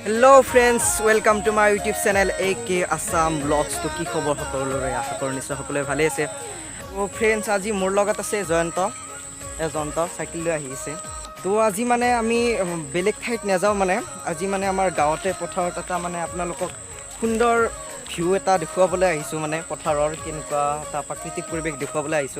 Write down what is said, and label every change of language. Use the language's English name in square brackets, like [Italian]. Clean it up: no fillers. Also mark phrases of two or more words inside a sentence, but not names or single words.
[English] Hello friends, welcome to my YouTube channel AK Assam Vlogs. [Assamese] তো কি খবৰ সকলোৰে আশা কৰি নিশ্চয় সকলে ভালে আছে. To friends aji mor logat ase Joyanto cycle loi ahi ase. তো আজি মানে আমি বেলেগ ঠাইত নেযাওঁ মানে আজি মানে আমাৰ গাঁওতে পথাৰ টো মানে আপোনালোকক সুন্দৰ view এটা দেখুৱাবলৈ আহিছোঁ মানে পথাৰৰ কেনেকুৱা টো প্ৰাকৃতিক পৰিৱেশ দেখুৱাবলৈ আহিছোঁ.